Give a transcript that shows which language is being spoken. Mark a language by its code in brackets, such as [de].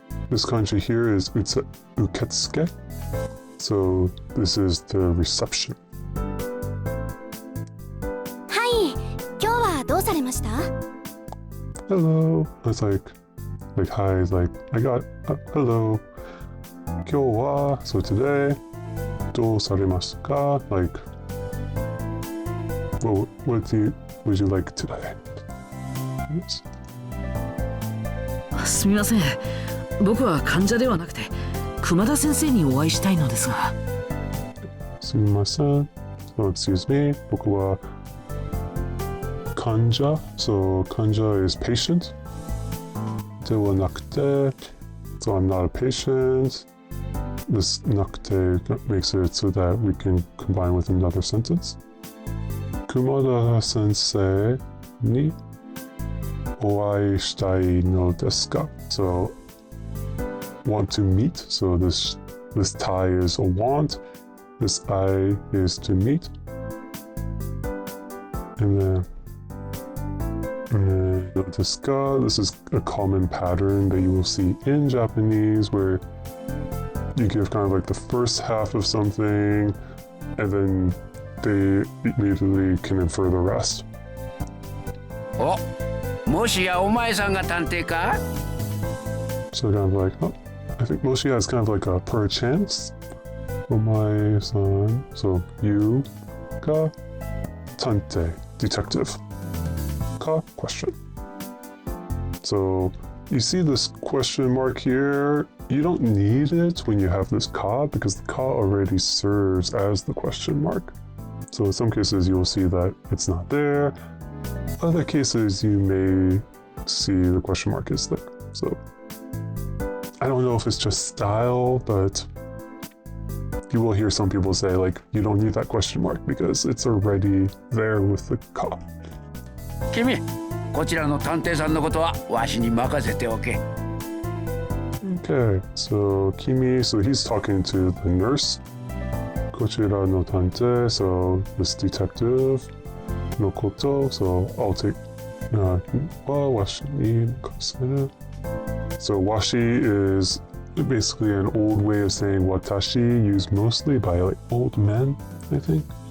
[en] This kanji here is uketsuke. So this is the reception. [ja] はい、今日はどうされました？ [en] Hello. It's like hi, it's like I got hello. [ja] 今日は [en] so today [ja] どうされますか? [en] Like what would you like today? Yes. [ja] すみません。僕は患者ではなくて熊田先生にお会いしたいのですが。すみません。 [en] Oh, excuse me. [ja] 僕は患者 [en] So 患者 is patient. [ja] ではなくて [en] So I'm not a patient. This なくて makes it so that we can combine with another sentence. [ja] 熊田先生にお会いしたいのですか? [en] So want to meet. So this tie is a want. This I is to meet. And then [ja] no desu ka. [en] This is a common pattern that you will see in Japanese where you give kind of like the first half of something and then they immediately can infer the rest. [ja] お、もしやお前さんが探偵か? [en] So kind of like, oh, I think Moshi is kind of like a perchance. Omae-san. So you ga tante, detective. Ka, question. So you see this question mark here. You don't need it when you have this ka because the ka already serves as the question mark. So in some cases you will see that it's not there. Other cases you may see the question mark is there. So I don't know if it's just style, but you will hear some people say like you don't need that question mark because it's already there with the ka. [ja] 君、こちらの探偵さんのことはわしに任せておけ。 [en] Okay, so Kimi, so he's talking to the nurse. [ja] Kochira no tante, [en] so this detective. No koto, so I'll take [ja] wa washi ni makasete. [en] So washi is basically an old way of saying watashi, used mostly by like old men, I think.